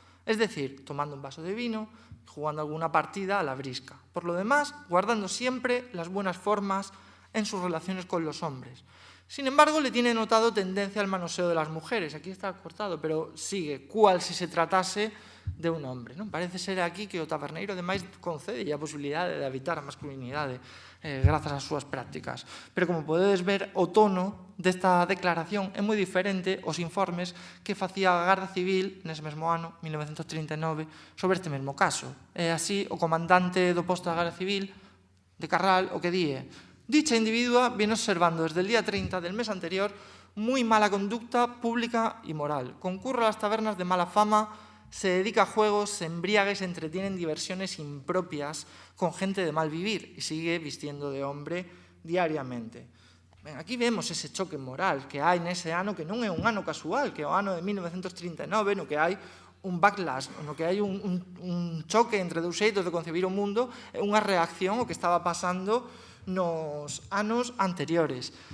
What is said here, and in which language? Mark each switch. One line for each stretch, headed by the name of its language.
Spanish: Es decir, tomando un vaso de vino, jugando alguna partida a la brisca. Por lo demás, guardando siempre las buenas formas en sus relaciones con los hombres. Sin embargo, le tiene notado tendencia al manoseo de las mujeres. Aquí está cortado, pero sigue, cual si se tratase de un hombre.
Galician: Non? Parece ser aquí que o taberneiro, ademais, concede a posibilidade de habitar a masculinidade grazas ás súas prácticas. Pero, como podedes ver, o tono desta declaración é moi diferente aos informes que facía a Garda Civil nese mesmo ano, 1939, sobre este mesmo caso. É así o comandante do posto da Garda Civil de Carral o que die:
Spanish: dicha individua viene observando desde el día 30 del mes anterior muy mala conducta pública y moral. Concurre a las tabernas de mala fama, se dedica a juegos, se embriaga y se entretiene en diversiones impropias con gente de mal vivir y sigue vistiendo de hombre diariamente.
Galician: Ben, aquí vemos ese choque moral que hai nese ano, que non é un ano casual, que é o ano de 1939, no que hai un backlash, no que hai un choque entre dous xeitos de concebir o mundo, unha reacción ao que estaba pasando nos anos anteriores.